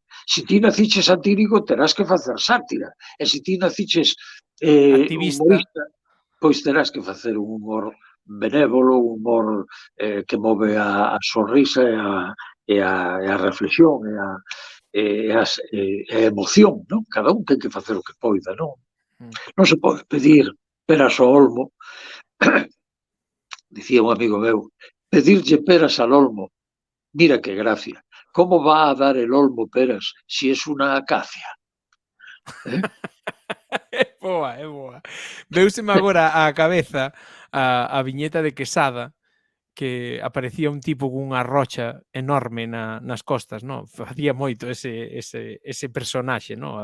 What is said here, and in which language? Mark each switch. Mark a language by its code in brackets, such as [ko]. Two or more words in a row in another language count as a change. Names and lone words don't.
[gl] Se ti naciches satírico, terás que facer sátira. E se ti naciches humorista, pois terás que facer un humor benévolo, un humor que move a sonrisa e a reflexión e a emoción, non? Cada un ten que facer o que poida, non? Non se pode pedir peras ao olmo. Dicía un amigo meu, pedirlle peras al olmo, mira que gracia. [es] ¿Cómo va a dar el olmo peras si es una acacia? [gl] É boa. Veuseme agora á cabeza a viñeta de Quesada, que aparecía un tipo cunha rocha enorme nas costas, no? Facía moito ese personaxe, no?